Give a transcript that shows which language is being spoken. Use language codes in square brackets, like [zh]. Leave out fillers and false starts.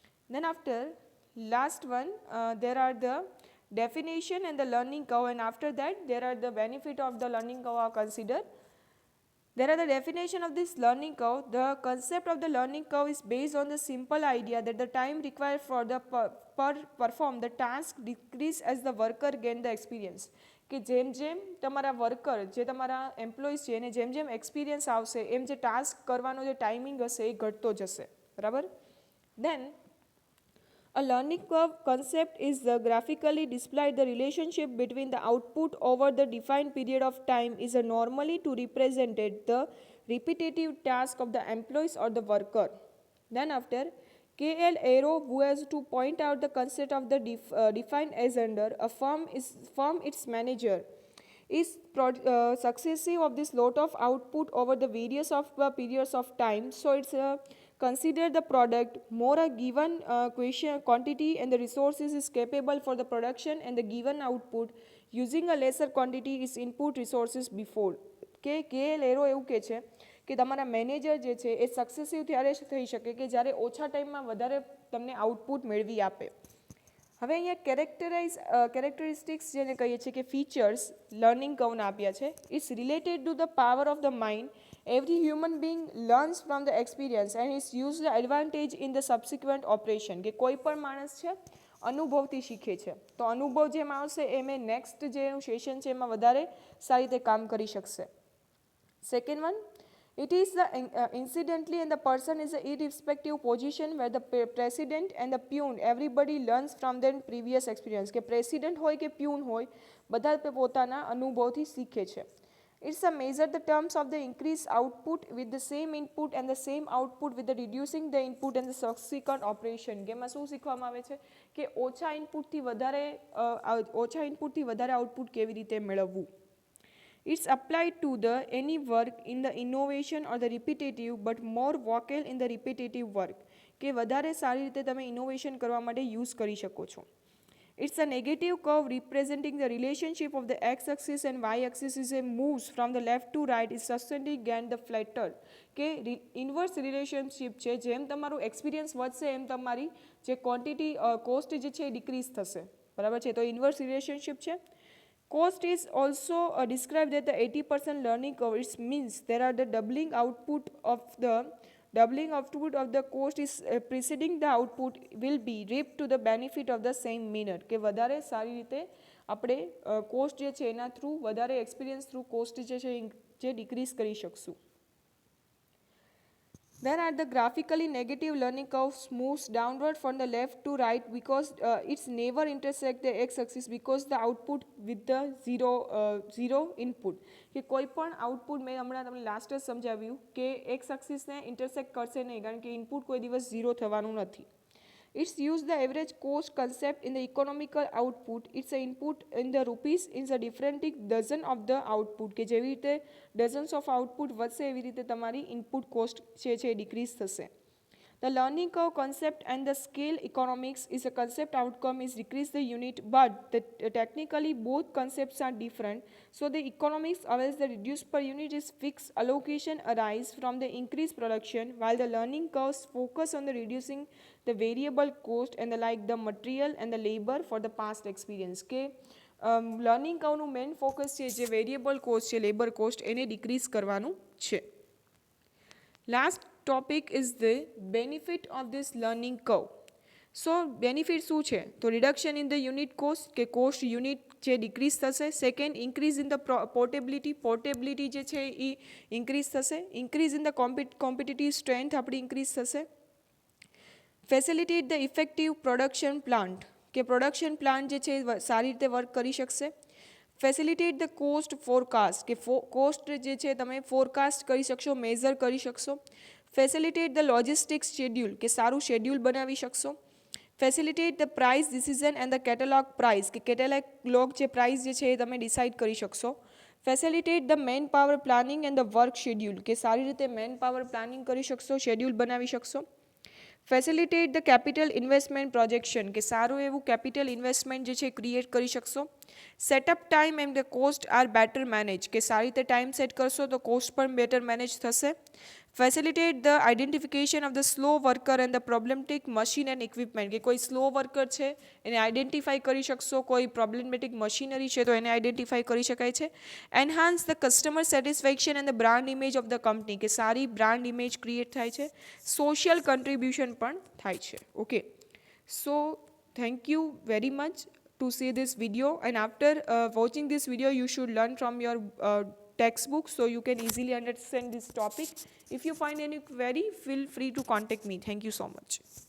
[en] Then after last one there are the definition and the learning curve, and after that there are the benefit of the learning curve are considered. There are the definition of this learning curve. The concept of the learning curve is based on the simple idea that the time required for the perform the task decrease as the worker gain the experience. [gu] કે જેમ જેમ તમારા worker જે તમારા employees છે એને જેમ જેમ એક્સપિરિયન્સ આવશે એમ જે ટાસ્ક કરવાનો જે ટાઈમિંગ હશે એ ઘટતો જશે, બરાબર? [en] Then a learning curve concept is graphically displayed the relationship between the output over the defined period of time is normally to represent the repetitive task of the employees or the worker. Then after KL Arrow, who has to point out the concept of the defined as under a firm its manager is successive of this lot of output over the various of periods of time. So it's consider the product more a given quantity and the resources is capable for the production and the given output using a lesser quantity is input resources before. [gu] કે KL Arrow એવું કહે છે કે તમારા manager જે છે એ successive ત્યારે થઈ શકે કે જ્યારે ઓછા ટાઈમમાં વધારે તમને આઉટપુટ મેળવી આપે. હવે અહીંયા કેરેક્ટરિસ્ટિક્સ જેને કહીએ છીએ કે ફીચર્સ લર્નિંગ કર્વના આપ્યા છે. [en] It's related to the power of the mind. Every human being learns from the experience and its use the advantage in the subsequent operation. [gu] કે કોઈ પણ માણસ છે અનુભવથી શીખે છે, તો અનુભવ જેમ આવશે એમ એ નેક્સ્ટ જે સેશન છે એમાં વધારે સારી રીતે કામ કરી શકશે. [en] Second one, it is the incidentally and the person is a irrespective position where the president and the peon everybody learns from their previous experience. [gu] કે president હોય કે peon હોય બધા પોતાના અનુભવથી શીખે છે. [en] It's a measure the terms of the increased output with the same input and the same output with the reducing the input and the subsequent operation. [gu] કે એમાં શું શીખવામાં આવે છે કે ઓછા ઇનપુટથી વધારે આઉટપુટ કેવી રીતે મેળવવું. [en] It's applied to the any work in the innovation or the repetitive but more vocal in the repetitive work. [gu] કે વધારે સારી રીતે તમે ઇનોવેશન કરવા માટે યુઝ કરી શકો છો. [en] It's a negative curve representing the relationship of the x-axis and y-axis is a moves from the left to right is sustained and the flatter. [gu] કે ઇન્વર્સ રિલેશનશિપ છે, જેમ તમારું એક્સપિરિયન્સ વધશે એમ તમારી જે ક્વોન્ટિટી કોસ્ટ જે છે એ ડિક્રીઝ થશે, બરાબર છે? તો ઇન્વર્સ રિલેશનશિપ છે. [en] Cost is also described as the 80% learning curve. It means there are the doubling output of the cost is preceding the output will be reaped to the benefit of the same manner. [gu] કે વધારે સારી રીતે આપણે cost જે છે એના through વધારે experience through cost જે છે જે ડિક્રીઝ કરી શકશું. [en] Then at the graphically negative learning curve moves downward from the left to right because it's never intersect the x-axis because the output with the zero input. [gu] કે કોઈ પણ output મેં હમણાં તમને લાસ્ટ જ સમજાવ્યું કે x axis ને ઇન્ટરસેક્ટ કરશે નહીં કારણ કે ઇનપુટ કોઈ દિવસ ઝીરો થવાનું નથી. [en] It's use the average cost concept in the economical output. It's an input in the rupees in the different dozen of the output [gu] કે જેવી રીતે ડઝન્સ ઓફ આઉટપુટ વધશે એવી રીતે તમારી ઇનપુટ કોસ્ટ છે ડિક્રીઝ થશે. [en] The learning curve concept and the scale economics is a concept outcome is decrease the unit, but technically both concepts are different. So the economics allows the reduce per unit is fixed allocation arise from the increased production, while the learning curves focus on the reducing the variable cost and the like the material and the labor for the past experience. [gu] કે learning કર્વનું main focus છે જે variable cost છે labour cost એને decrease કરવાનું છે. [en] Last topic is the benefit of this learning curve. So benefit [gu] શું છે તો [en] reduction in the unit cost કે cost unit જે decrease થશે. Second increase in the portability [gu] જે છે એ [en] increase થશે. increase in the competitive strength આપણી increase થશે. facilitate the effective production plant કે production plant જે છે [gu] સારી રીતે વર્ક કરી શકશે. [en] facilitate the cost forecast [gu] કે કોસ્ટ જે છે તમે ફોરકાસ્ટ કરી શકશો, મેઝર કરી શકશો. [en] facilitate the logistics schedule [gu] કે સારું શેડ્યુલ બનાવી શકશો. [en] facilitate the price decision and the catalogue price [gu] કે કેટલોગ જે પ્રાઇસ જે છે એ તમે ડિસાઇડ કરી શકશો. [en] facilitate the man power planning and the work schedule [gu] કે સારી રીતે મેન પાવર પ્લાનિંગ કરી શકશો, શેડ્યુલ બનાવી શકશો. [en] facilitate the capital investment projection [gu] કે સારું એવું કેપિટલ ઇન્વેસ્ટમેન્ટ જે છે ક્રિએટ કરી શકશો. [en] setup time and the cost are better manage [gu] કે સારી રીતે ટાઈમ સેટ કરશો તો કોસ્ટ પણ બેટર મેનેજ થશે. [en] facilitate the identification of the slow worker and the problematic machine and equipment [gu] કે કોઈ સ્લો વર્કર છે એને આઇડેન્ટિફાઈ કરી શકશો, કોઈ પ્રોબ્લેમેટિક મશીનરી છે તો એને આઇડેન્ટિફાઈ કરી શકાય છે. [en] enhance the customer satisfaction and the brand image of the company [gu] કે સારી બ્રાન્ડ ઇમેજ ક્રિએટ થાય છે. સોશિયલ કન્ટ્રીબ્યુશન પણ થાય છે. [en] Okay, so thank you very much to see this video, and after watching this video you should learn from your textbook so you can easily understand this topic. If you find any query, feel free to contact me. Thank you so much.